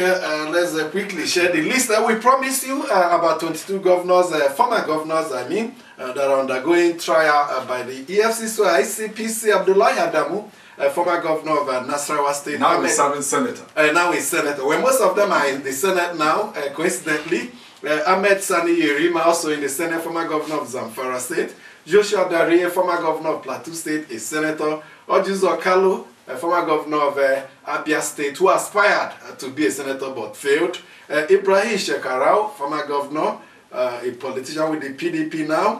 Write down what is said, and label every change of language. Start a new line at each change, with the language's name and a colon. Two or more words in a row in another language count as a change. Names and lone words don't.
English: Okay, let's quickly share the list that we promised you about 22 governors, former governors, that are undergoing trial by the EFCC. So ICPC Abdullahi Adamu, former governor of Nasarawa State. Now he's serving senator. Now he's senator. Well, most of them are in the Senate now, coincidentally. Ahmed Sani Yerima, also in the Senate, former governor of Zamfara State. Joshua Dariye, former governor of Plateau State, a senator. Ojuzo Kalu, former governor of Abia State, who aspired to be a senator but failed. Ibrahim Shekarau, former governor, a politician with the PDP now.